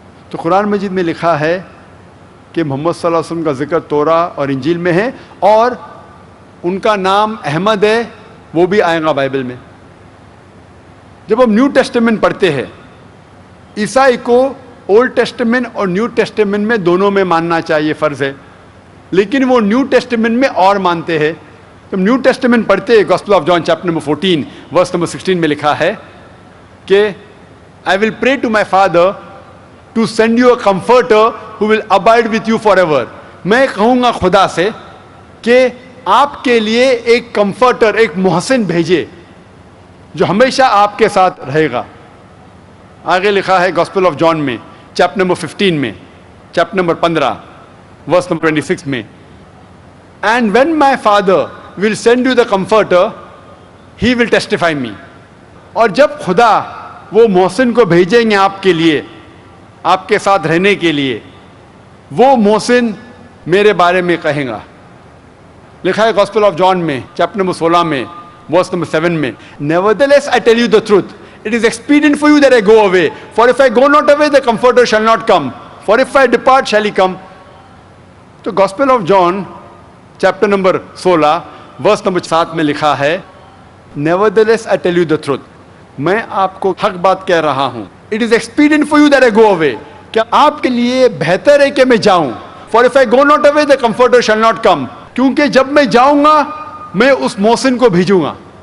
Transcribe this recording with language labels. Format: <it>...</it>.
<ur>تو قرآن مجید میں لکھا ہے کہ محمد صلی اللہ علیہ وسلم کا ذکر توراہ اور انجیل میں ہے، اور ان کا نام احمد ہے، وہ بھی آئے گا بائبل میں. جب ہم نیو ٹیسٹمنٹ پڑھتے ہیں، عیسائی کو اولڈ ٹیسٹمنٹ اور نیو ٹیسٹمنٹ میں دونوں میں ماننا چاہیے، فرض ہے، لیکن وہ نیو ٹیسٹمنٹ میں اور مانتے ہیں. جب نیو ٹیسٹمنٹ پڑھتے ہیں gospel of John chapter number 14 verse number 16 میں لکھا ہے کہ</ur> <en>I will pray to my Father to send you a comforter who will abide with you forever.</en> <ur>میں کہوں گا خدا سے کہ آپ کے لیے ایک کمفرٹر، ایک محسن بھیجے جو ہمیشہ آپ کے ساتھ رہے گا. آگے لکھا ہے گاسپل آف جان میں چیپٹر نمبر 15 میں چیپٹر نمبر 15 ورس نمبر 26 میں</ur> <en>And when my Father will send you the comforter, he will testify me.</en> <ur>اور جب خدا وہ محسن کو بھیجیں گے آپ کے لیے، آپ کے ساتھ رہنے کے لیے، وہ محسن میرے بارے میں کہیں گا. لکھا ہے گاسپل آف جان میں چیپٹر نمبر 16 میں ورس نمبر 7 میں</ur> <en>Nevertheless I tell you the truth, it is expedient for you that I go away, for if I go not away the comforter shall not come, for if I depart shall he come.</en> <ur>تو gospel of John chapter number 16 verse number 7 میں لکھا ہے</ur> <en>Nevertheless I tell you the truth,</en> <ur>میں آپ کو حق بات کہہ رہا ہوں.</ur> <en>It is expedient for you that I go away,</en> <ur>کیا آپ کے لیے بہتر ہے کہ میں جاؤں.</ur> <en>For if I go not away the comforter shall not come,</en> <ur>کیونکہ جب میں جاؤں گا میں اس محسن کو بھیجوں گا.</ur>